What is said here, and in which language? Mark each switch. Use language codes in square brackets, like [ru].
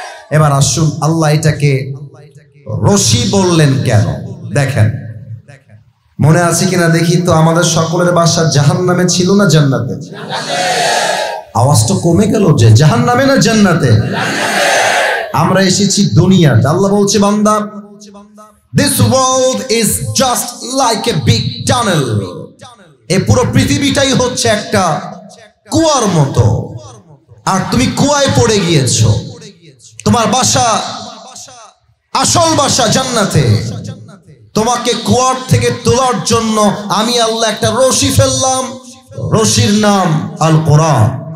[bn] এবার আসুন, আল্লাহ এটাকে রশি বললেন কেন দেখেন। মনে আছে কিনা দেখি তো, আমাদের সকলের বাসা জাহান্নামে ছিল না জান্নাতে? আওয়াজটা কমে গেল যে, জাহান্নামে না জান্নাতে? আমরা এসেছি দুনিয়াতে। আল্লাহ বলছে, বান্দা, [en] this world is just like a big tunnel. [bn] এই পুরো পৃথিবীটাই হচ্ছে একটা কুয়ার মতো, আর তুমি কুয়ায় পড়ে গিয়েছো। তোমার বাসা, আসল বাসা জান্নাতে। তোমাকে কুয়ার থেকে তোলার জন্য আমি আল্লাহ একটা রশি ফেললাম, রশির নাম আল কোরআন।